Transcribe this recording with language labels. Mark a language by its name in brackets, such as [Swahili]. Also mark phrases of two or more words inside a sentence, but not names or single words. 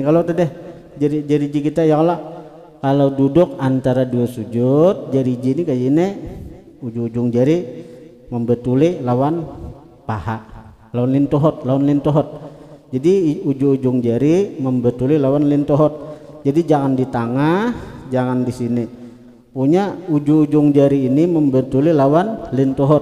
[Banjar] Kalau tadi jari kita [Arabic] يا الله, [Banjar] kalau duduk antara dua sujud jari ini kayak ini, ujung jari membetuli lawan paha, lawan lintohot. Jadi ujung jari membetuli lawan lintohot. Jadi jangan di tengah, jangan di sini. Punya ujung jari ini membetuli lawan lintohot.